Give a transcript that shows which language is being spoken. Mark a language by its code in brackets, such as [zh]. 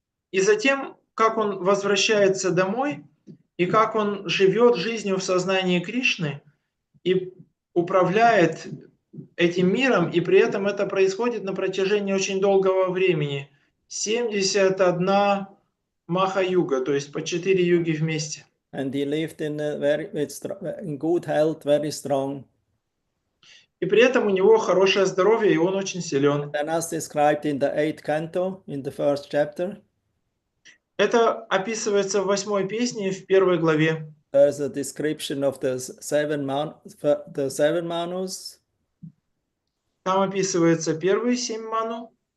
[ru] И затем, как он возвращается домой, и как он живет жизнью в сознании Кришны, и управляет этим миром, и при этом это происходит на протяжении очень долгого времени. 71 маха-юга, то есть по 4 юги вместе. [en] And he lived in good health, very strong. [ru] И при этом у него хорошее здоровье, и он очень силен. [en] And as described in the 8th canto, in the 1st chapter, [ru] это описывается в 8 песне в 1 главе. [en] There's a description of the seven manus. [ru] Там описывается первые 7 ману.